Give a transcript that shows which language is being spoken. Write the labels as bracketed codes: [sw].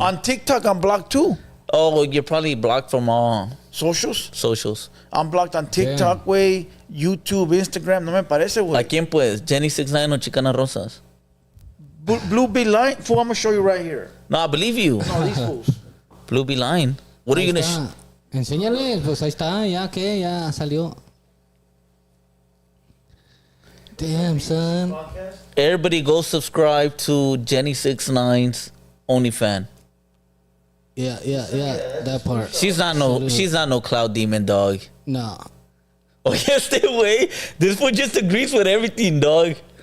[en] on TikTok I'm blocked too. Oh, well, you're probably blocked from all Socials. socials. I'm blocked on TikTok, güey, YouTube, Instagram. [es] No me parece, ¿A güey. quién pues? Jenny69 o Chicanas Rosas? [en] Blue Bee Line. Fool, I'm gonna show you right here. No, I believe you. No, these fools. Blue Bee Line. What are you [es] Ahí [en] gonna? [es] está. Enséñale, pues ahí está, ya salió. [en] Damn, son. Everybody go subscribe to Jenny69's OnlyFans. Yeah, that part. She's not no cloud demon, dog. No. Oh yes, they way. This fool just agrees with everything, dog.